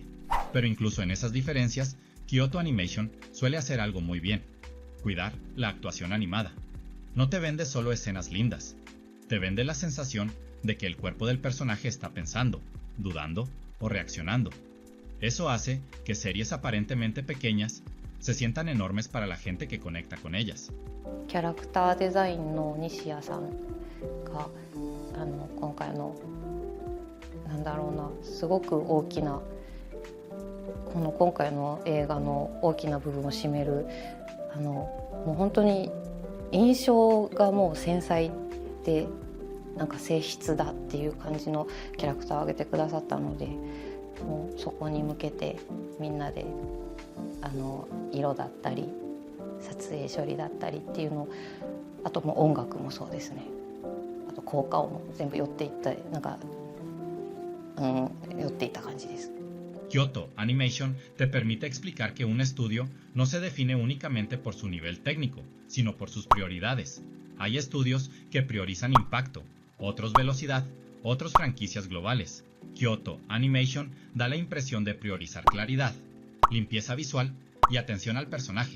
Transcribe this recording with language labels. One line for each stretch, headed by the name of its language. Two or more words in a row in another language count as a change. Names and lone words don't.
Spanish: Pero incluso en esas diferencias, Kyoto Animation suele hacer algo muy bien: cuidar la actuación animada. No te vende solo escenas lindas, te vende la sensación de que el cuerpo del personaje está pensando, dudando o reaccionando. Eso hace que series aparentemente pequeñas se sientan enormes para la gente que conecta con ellas.
Japanese: キャラクターデザインの西谷さんが今回のなんだろうな、すごく大きな今回の映画の大きな部分を占めるもう本当に印象がもう繊細でなんか静筆だっていう感じのキャラクターを上げてくださったので、もうそこに向けてみんなで色だったり撮影処理だったりっていうの、あともう音楽もそうですね、あと効果音も全部寄っていったなんか、寄っていった感じです。
Spanish: Kyoto Animation te permite explicar que un estudio no se define únicamente por su nivel técnico, sino por sus prioridades. Hay estudios que priorizan impacto, otros velocidad, otros franquicias globales. Kyoto Animation da la impresión de priorizar claridad, limpieza visual y atención al personaje.